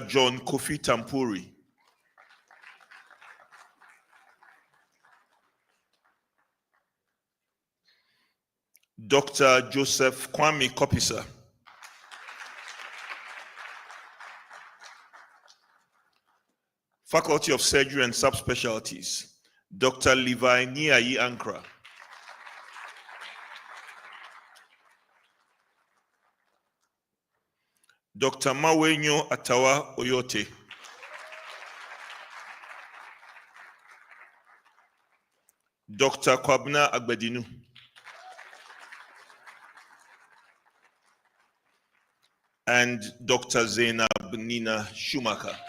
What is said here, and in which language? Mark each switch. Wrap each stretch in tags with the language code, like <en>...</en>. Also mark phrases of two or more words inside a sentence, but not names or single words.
<en>John Kofi Tampuri. Dr. Joseph Kwame Kopisa. Faculty of Surgery and Subspecialties, Dr. Levi Niayi Ankra. Dr. Mawenyo Atawa Oyote. Dr. Kwabna Agbedinu. And Dr. Zainab Nina Schumacher.</en>